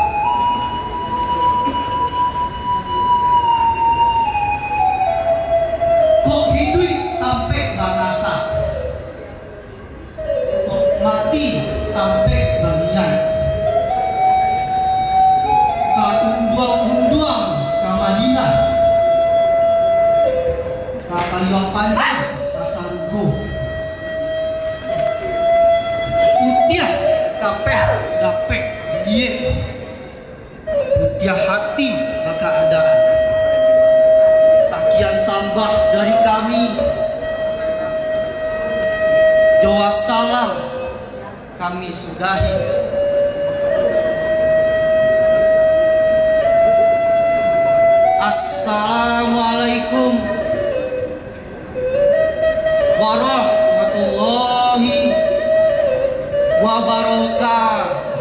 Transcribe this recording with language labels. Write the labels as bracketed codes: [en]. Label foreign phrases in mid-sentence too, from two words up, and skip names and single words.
[min] kok hidui tampek banasa, kok mati tampek bangian, ka unduang-unduang ka Madinah, ka Kayuang Panjang ka Sarugo, utiah kapeh dapek diye, utiah hati ka keadaan. Sakian sambah dari kami, doa salam kami sudahi. [ar] السلام عليكم ورحمة الله وبركاته.